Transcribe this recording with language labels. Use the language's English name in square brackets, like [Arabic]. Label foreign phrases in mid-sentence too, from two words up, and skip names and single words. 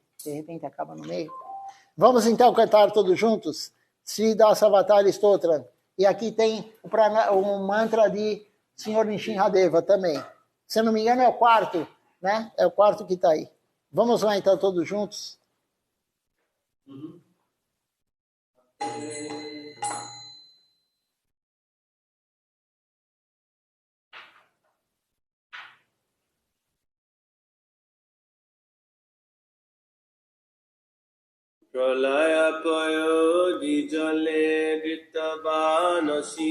[Portuguese] De repente acaba no meio. Vamos então cantar todos juntos? Sri Dasa Vatali Stotram. E aqui tem o mantra de Senhor Nishinradeva também. Se eu não me engano é o quarto, né? É o quarto que está aí. Vamos lá então todos juntos? Uhum. [Sanskrit] Pralaya payodi jale ditavana